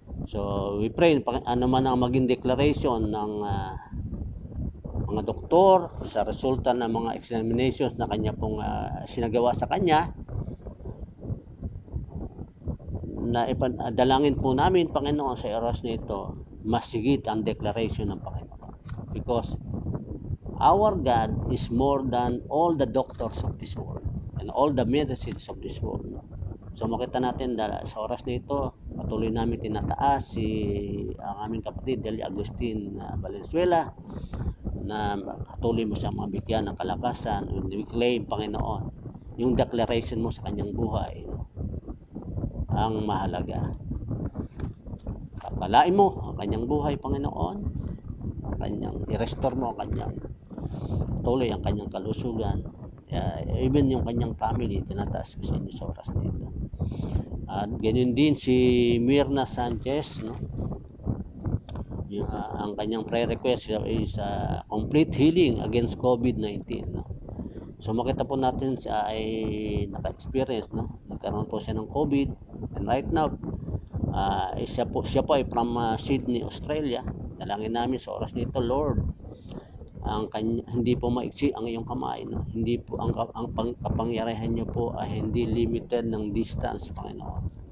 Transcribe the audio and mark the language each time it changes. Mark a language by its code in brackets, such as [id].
[en] So we pray, [tl] ano man ang maging declaration ng mga doktor sa resulta ng mga examinations na kanya pong sinagawa sa kanya, na dalangin po namin, Panginoon, sa oras na ito, masigit ang declaration ng Panginoon. [en] Because our God is more than all the doctors of this world and all the medicines of this world. [tl] So makita natin sa oras na ito, patuloy namin tinataas ang aming kapatid Delia Agustin Valenzuela, na patuloy mo siyang mabigyan ng kalakasan. [en] We claim, [tl] Panginoon, yung declaration mo sa kanyang buhay ang mahalaga. Pagpalain mo ang kanyang buhay, Panginoon, ang kanyang i-restore mo ang kanyang tuloy ang kanyang kalusugan, even yung kanyang family, tinataas ko sa inyo sa oras na ito. At ganyan din si Mirna Sanchez, no? Ang kanyang [en] prayer request is complete healing against COVID-19, no? [tl] So makita po natin siya ay naka-experience, no? Nagkaroon po siya ng COVID, [en] and right now [tl] siya po ay from Sydney, Australia. Dalangin namin sa oras nito, Lord, hindi po maiksi ang iyong kamay, no? Hindi po ang kapangyarihan niyo po ay hindi limited ng distance, Panginoon.